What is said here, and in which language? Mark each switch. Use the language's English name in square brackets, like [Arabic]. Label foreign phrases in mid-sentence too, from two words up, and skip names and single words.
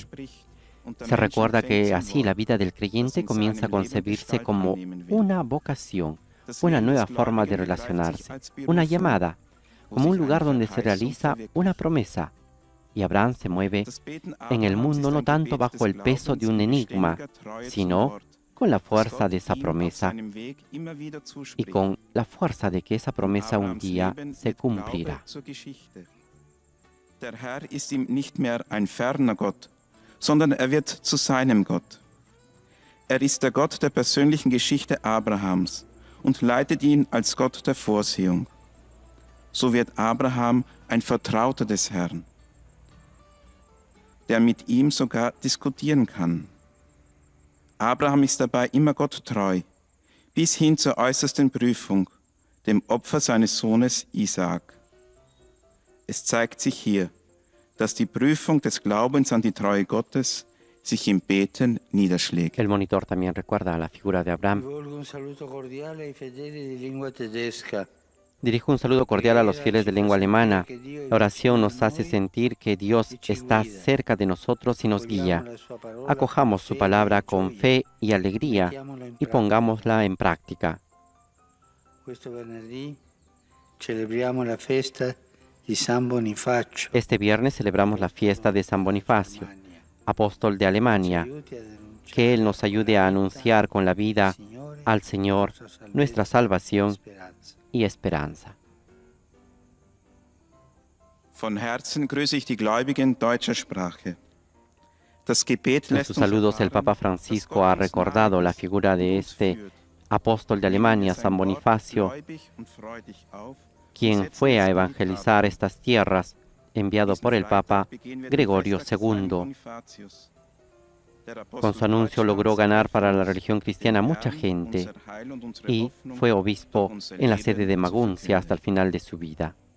[Spanish] Se recuerda que así la vida del creyente comienza a concebirse como una vocación, una nueva forma de relacionarse, una llamada, como un lugar donde se realiza una promesa. Y Abraham se mueve en el mundo no tanto bajo el peso de un enigma, sino con la fuerza de esa promesa y con la fuerza de que esa promesa un día se cumplirá. [German] Der Herr ist ihm nicht mehr ein ferner Gott, sondern er wird zu seinem Gott. Er ist der Gott der persönlichen Geschichte Abrahams und leitet ihn als Gott der Vorsehung. So wird Abraham ein Vertrauter des Herrn, der mit ihm sogar diskutieren kann. Abraham ist dabei immer Gott treu, bis hin zur äußersten Prüfung, dem Opfer seines Sohnes Isaak. Es zeigt sich hier, dass die Prüfung des Glaubens an die Treue Gottes sich im Beten niederschlägt. [Spanish] El monitor también recuerda a la figura de Abraham. Dirijo un saludo cordial a los fieles de lengua alemana. La oración nos hace sentir que Dios está cerca de nosotros y nos guía. Acojamos su palabra con fe y alegría y pongámosla en práctica. Este viernes celebramos la fiesta de San Bonifacio, apóstol de Alemania. Que Él nos ayude a anunciar con la vida al Señor nuestra salvación y esperanza. [German] Von Herzen grüße ich die Gläubigen deutscher Sprache. Das Gebet [Spanish] En [German] lässt [Spanish] sus [German] uns [Spanish] saludos, el Papa Francisco ha recordado la figura de este apóstol de Alemania, San Bonifacio, quien fue a evangelizar estas tierras, enviado por el Papa Gregorio II. Con su anuncio logró ganar para la religión cristiana mucha gente y fue obispo en la sede de Maguncia hasta el final de su vida.